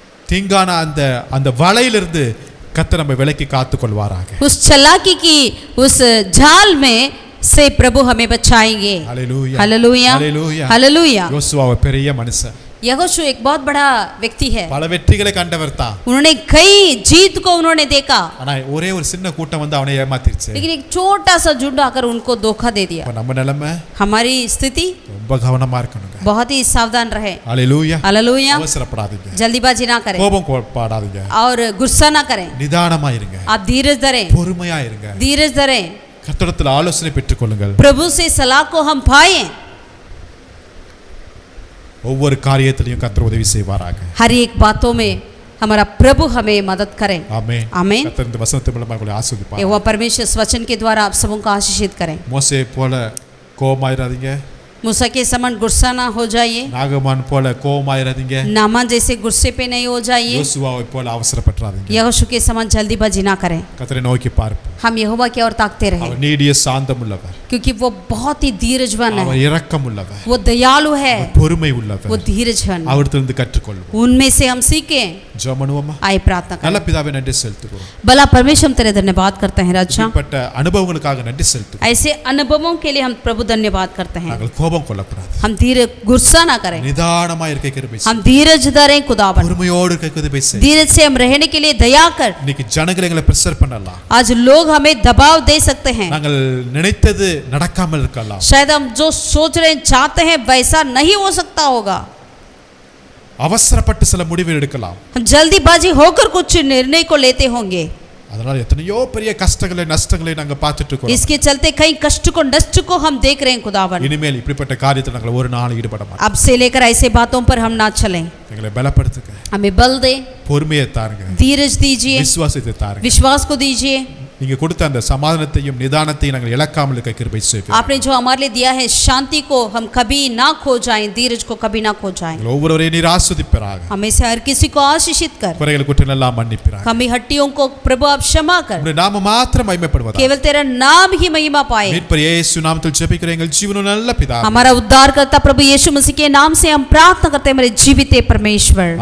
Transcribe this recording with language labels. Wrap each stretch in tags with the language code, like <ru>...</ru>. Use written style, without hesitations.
<ta>தீங்கான அந்த அந்த வலையிலிருந்து கர்த்தர் நம்மை விலக்கி காத்துக் கொள்வாராக.</ta> <hi>उस चालाकी की उस जाल में से प्रभु हमें बचाएंगे। Hallelujah hallelujah hallelujah hallelujah.</hi> <ta>யோசுவா பெரிய மனுஷன்,</ta> <hi>यहोशू एक बहुत बड़ा व्यक्ति है।</hi> <ta>பல வெற்றிகளை கண்டவர் தான்.</ta> <hi>उन्होंने कई जीत को उन्होंने देखा,</hi> <ta>ஆனா ஒரே ஒரு சின்ன கூட்டம் வந்து அவனை ஏமாத்திருச்சு.</ta> <hi>लेकिन एक छोटा सा झुंड आकर उनको धोखा दे दिया।</hi> <ta>அப்ப நம்ம நிலைமை</ta> <hi>हमारी स्थिति</hi> <ta>ரொம்ப கவனமா இருக்கணுங்க.</ta> <hi>बहुत ही सावधान रहे। Hallelujah hallelujah.</hi> <ta>அவசரப்படாதீங்க,</ta> <hi>जल्दीबाजी ना करें</hi> <ta>கோபம் பாடாதீங்க,</ta> <hi>और गुस्सा ना करें।</hi> <ta>நிதானமா இருங்க,</ta> <hi>आप धीरज धरें,</hi> <ta>பொறுமையா இருங்க.</ta> <hi>धीरज धरें।</hi> <ta>கர்த்தரிடத்தில் ஆலோசனை பெற்றுக்கொள்ளுங்கள்.</ta> <hi>प्रभु से सलाह को हम पाएं।</hi> <ta>ஒவ்வொரு காரியத்திலையும் கர்த்தர் உதவி செய்வாராக.</ta> <hi>हर एक बातों में हमारा प्रभु हमें मदद करे।</hi> <ta>ஆமென்</ta> <hi>आमीन।</hi> <ta>கர்த்தர் இந்த வசனத்தின் மூலமா உங்களை ஆசீர்வதிப்பார்.</ta> <hi>यहोवा परमेश्वर इस वचन के द्वारा आप सबों को आशीषित करें।</hi> <ta>மோசே போல கோபமாயிராதீங்க,</ta> <hi>मूसा के समान गुस्सा ना हो जाइए,</hi> <ta>நாகமான் போல கோபமாயிராதீங்க,</ta> <hi>नामान जैसे गुस्से पे नहीं हो जाइए,</hi> <ta>யோசுவாவை போல அவசரப்பட்டுறாதீங்க.</ta> <hi>यहोशू के समान जल्दीबाजी ना करें।</hi> <ta>கர்த்தரை நோக்கி பார்ப்போம்.</ta> <hi>हम यहोवा की ओर ताकते रहें,</hi> <ta>அவர் நீடிய சாந்தம் உள்ளவர்,</ta> <hi>क्योंकि वो बहुत ही धीरजवान</hi> <ta>அவர்</ta> <hi>है,</hi> <ta>இரக்கம் உள்ளவர்,</ta> <hi>वो दयालु है,</hi> <ta>பொறுமை</ta> <hi>वो</hi> <ta>உள்ளவர்.</ta> <hi>धीरजवान है।</hi> <ta>அவரிடத்திலிருந்து கற்றுக்கொள்வோம்.</ta> <hi>उनमें से हम सीखें।</hi> <ta>ஜெபம் பண்ணுவோமா?</ta> <hi>आए प्रार्थना</hi> <ta>நல்ல</ta> <hi>करें।</hi> <ta>பிதாவே நன்றி செலுத்துகிறோம்.</ta> <hi>भला परमेश्वर हम तेरे धन्यवाद करते हैं राजा,</hi> <ta>இப்பட்ட அனுபவங்களுக்காக நன்றி செலுத்துகிறோம்.</ta> <hi>ऐसे अनुभवों के लिए हम प्रभु धन्यवाद करते हैं।</hi> <ta>நாங்கள் கோபம் கொள்ளக்கூடாது,</ta> <hi>हम धीरे गुस्सा ना करें,</hi> <ta>நிதானமா இருக்க கிருபை செய்.</ta> <hi>हम धीरज धरें खुदावन,</hi> <ta>பொறுமையோடு இருக்க கிருபை செய்.</ta> <hi>धीरज से हम रहने के लिए दया कर।</hi> <ta>இன்னைக்கு ஜனங்களை எங்களை பிரஷர் பண்ணலாம்,</ta> <hi>आज लोग हमें दबाव दे सकते हैं,</hi> <ta>நாங்கள் நினைத்தது நடக்காமல் இருக்கலாம்.</ta> <hi>शायद हम जो सोच रहे हैं चाहते हैं वैसा नहीं हो सकता होगा,</hi> <ta>அவசரப்பட்டு சில முடிவு எடுக்கலாம்.</ta> <hi>हम जल्दीबाजी होकर कुछ निर्णय को लेते होंगे,</hi> <ta>அதனால எத்தனையோ பெரிய கஷ்டங்களை நஷ்டங்களை நாங்க பார்த்துட்டு இருக்கோம்.</ta> <hi>इसके चलते कई कष्ट को नष्ट को हम देख रहे हैं खुदावन।</hi> <ta>இனிமேல் இப்படிப்பட்ட காரியத்தில் நாங்கள் ஒரு நாள் ஈடுபட மாட்டோம்.</ta> <hi>अब से लेकर ऐसे बातों पर हम ना चलें,</hi> <ta>எங்களை பலப்படுத்துங்க,</ta> <hi>हमें बल दे,</hi> <ta>பொறுமையை தாருங்க,</ta> <hi>धीरज दीजिए,</hi> <ta>விசுவாசத்தை தாருங்க.</ta> <hi>विश्वास को दीजिए।</hi> <ta>நீங்க கொடுத்த அந்த சமாதானத்தையும் நிதானத்தையும் நாங்கள் இழக்காமல் இருக்க கிருபை செய்வீர்.</ta> <hi>आपने जो हमारे लिए दिया है शांति को हम कभी ना खो जाएं, धीरज को कभी ना खो जाएं।</hi> <ta>எங்கள் ஒவ்வொருவரையும் நீர் ஆசீர்வதிப்பீராக.</ta> <hi>हमें से हर किसी को आशीषित कर,</hi> <ta>குறைகள் குற்றங்கள் எல்லாம் மன்னிப்பீராக.</ta> <hi>कमी हट्टियों को प्रभु आप क्षमा कर,</hi> <ta>உம்முடைய நாமம் மாத்திரம் மகிமைப்படுவதாக.</ta> <hi>केवल तेरा नाम ही महिमा पाए।</hi> <ta>மீட்பர் இயேசு நாமத்தில் ஜெபிக்கிற எங்கள் ஜீவனுள்ள நல்ல பிதாவே.</ta> <hi>हमारा उद्धारकर्ता प्रभु यीशु मसीह के नाम से हम प्रार्थना करते हैं, मेरे जीवित परमेश्वर।</hi>